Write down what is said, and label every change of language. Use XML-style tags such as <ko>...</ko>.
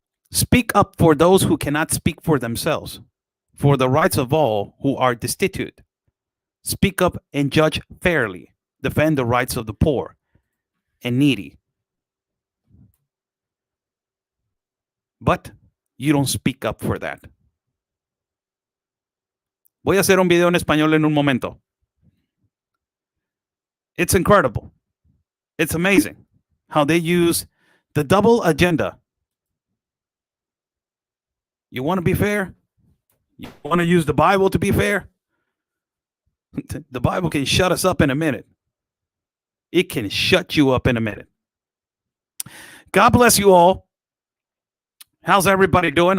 <en>Speak up for those who cannot speak for themselves, for the rights of all who are destitute. Speak up and judge fairly. Defend the rights of the poor and needy. But you don't speak up for that.</en> <es>Voy a hacer un video en español en un momento.</es> <en>It's incredible. It's amazing how they use the double agenda. You want to be fair? You want to use the Bible to be fair? The Bible can shut us up in a minute. It can shut you up in a minute. God bless you all. How's everybody doing?</en>